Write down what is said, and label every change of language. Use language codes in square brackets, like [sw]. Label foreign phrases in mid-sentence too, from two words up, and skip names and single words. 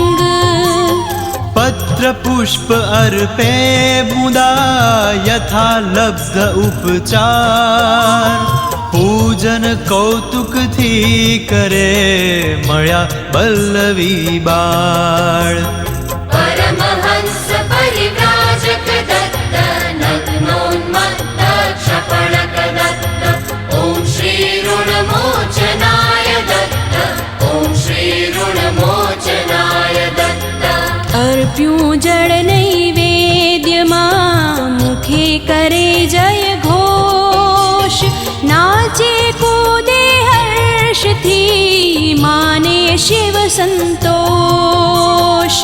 [gu] પત્ર પુષ્પ અર્પે મુદા યથા લબ્ધ ઉપચાર. પૂજન કૌતુકથી કરે મળ્યા બલ્લવી બાળ. [sa] परमहंस परिव्राजक दत्त नग्नोन्मत्त क्षपणक दत्त ॐ श्री ऋणमोचनाय दत्त ॐ श्री ऋणमोचनाय दत्त. [gu] અર્પ્યું જળ નૈવેદ્યમાં મુખે કરે જય ઘોષ. નાચે કૂદે હર્ષથી માને શિવ સંતોષ.